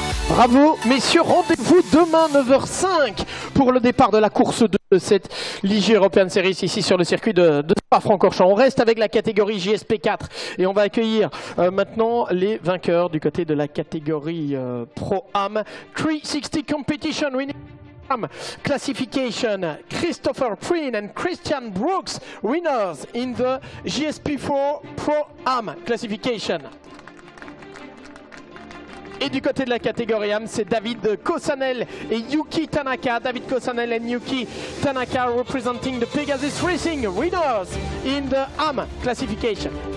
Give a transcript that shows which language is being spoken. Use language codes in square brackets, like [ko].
[fr] Bravo, messieurs, rendez-vous demain 9h05 pour le départ de la course 2 de cette Ligier European Series ici sur le circuit de Spa-Francorchamps. On reste avec la catégorie JS P4 et on va accueillir maintenant les vainqueurs du côté de la catégorie Pro-Am 360 Competition Winning Classification. [en] Christopher Preen and Christian Brooks, winners in the JS P4 Pro-Am Classification. [fr] Et du côté de la catégorie AM, c'est David Kosanel et Yuki Tanaka. [en] David Kosanel and Yuki Tanaka representing the Pegasus Racing winners in the AM classification.